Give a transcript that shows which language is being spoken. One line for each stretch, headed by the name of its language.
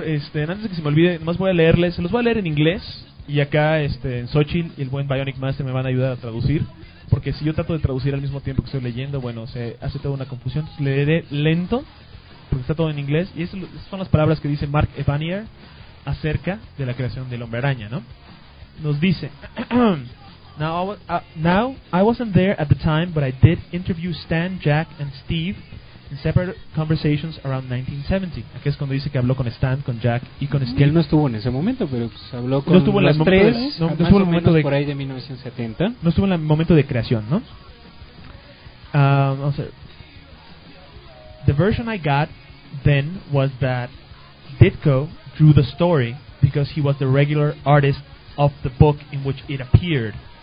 Spanish: Antes de que se me olvide, nomás voy a leerles. Se los voy a leer en inglés. Y acá, en Xochitl y el buen Bionic Master me van a ayudar a traducir. Porque si yo trato de traducir al mismo tiempo que estoy leyendo, bueno, se hace toda una confusión. Leeré lento. Porque está todo en inglés. Y esas son las palabras que dice Mark Evanier acerca de la creación del Hombre Araña, ¿no? Nos dice:
English: Now, I wasn't there at the time, but I did interview Stan, Jack, and Steve in separate conversations around 1970.
Spanish: Aquí es cuando dice que habló con Stan, con Jack y con Steve. Que él no estuvo en ese momento, pero pues habló con los tres. No estuvo en el momento por ahí de 1970. No estuvo en el momento de creación, ¿no? Vamos a ver.
English: The version I got then was that Ditko drew the story because he was the regular artist of the book in which it appeared.